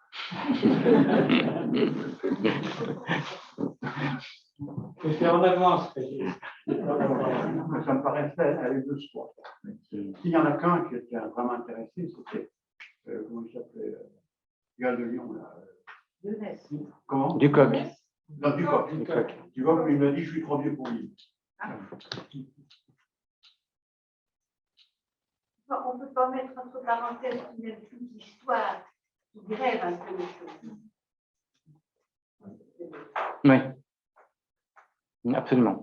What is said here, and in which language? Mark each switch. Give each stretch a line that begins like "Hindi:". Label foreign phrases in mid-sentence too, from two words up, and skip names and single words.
French: C'était en avance. Ça me paraissait aller de soi. S'il y en a qu'un qui était vraiment intéressé, c'était, comment il s'appelait, le gars de Lyon, là. Comment? Ducoq. Non, Ducoq. Ducoq, il m'a dit, je suis trop vieux pour lui. On ne peut pas mettre entre parenthèses qu'il y a toute l'histoire qui grève un peu les choses. Oui, absolument.